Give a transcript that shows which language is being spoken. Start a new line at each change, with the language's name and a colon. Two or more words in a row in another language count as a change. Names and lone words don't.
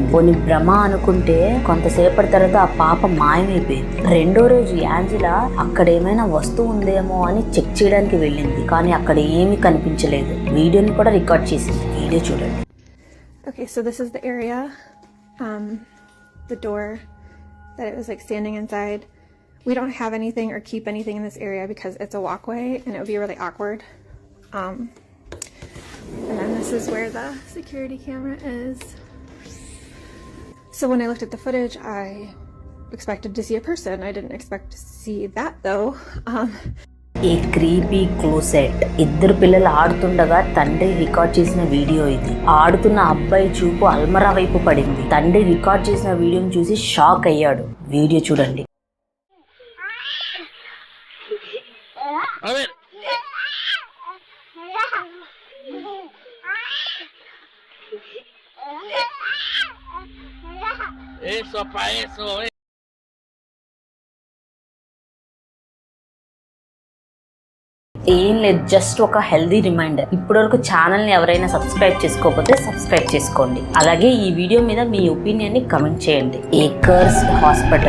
Telugu: కొన్ని భ్రమ అనుకుంటే కొంతసేపటి తర్వాత ఆ పాప మాయమైపోయింది. రెండో రోజు యాంజిలా అక్కడ ఏమైనా వస్తువు ఉందేమో అని చెక్ చేయడానికి వెళ్ళింది, కానీ అక్కడ ఏమీ కనిపించలేదు. వీడియోని కూడా రికార్డ్ చేసింది. వీడియో చూడండి.
English: Okay, so this is the area, the door that it was like standing inside. We don't have anything or keep anything in this area because it's a walkway and it would be really awkward. And then this is where the security camera is. So when I looked at the footage, I expected to see a person. I didn't expect to see that though. A creepy closet.
Telugu: ఇద్దరు పిల్లలు ఆడుతుండగా తండ్రి రికార్డ్ చేసిన వీడియో ఇది. ఆడుతున్న అబ్బాయి చూపు అల్మరా వైపు పడింది. తండ్రి రికార్డ్ చేసిన వీడియోని చూసి షాక్ అయ్యాడు. వీడియో చూడండి.
Spanish: Eso pa' eso,
Telugu: ఏం లేదు, జస్ట్ ఒక హెల్దీ రిమైండర్. ఇప్పటివరకు ఛానల్ ని ఎవరైనా సబ్స్క్రైబ్ చేసుకోకపోతే సబ్స్క్రైబ్ చేసుకోండి. అలాగే ఈ వీడియో మీద మీ ఒపీనియన్ ని కమెంట్ చేయండి. ఏకర్స్ హాస్పిటల్.